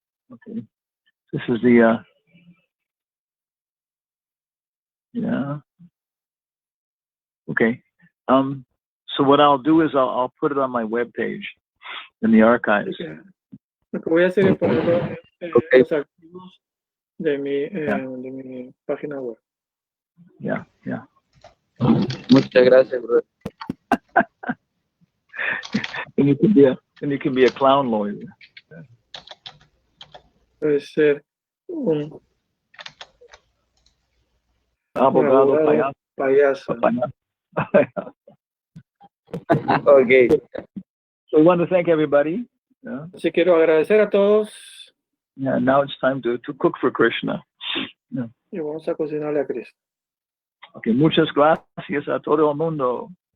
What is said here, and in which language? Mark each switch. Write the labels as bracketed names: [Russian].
[English] Okay. This is the, yeah. Okay. So what I'll do is I'll put it on my webpage in the archives. [Spanish] Lo que voy a hacer es ponerlo en los archivos de mi página web. [English] Yeah. [Spanish] Muchas gracias, brother. [English] And you can be a clown lawyer. [Spanish] Puede ser un Abogado payaso. [English] Okay. So I want to thank everybody. Yeah. [Spanish] Así quiero agradecer a todos. [English] Yeah, now it's time to cook for Krishna. Yeah. [Spanish] Y vamos a cocinarle a Cristo. Okay, muchas gracias a todo el mundo.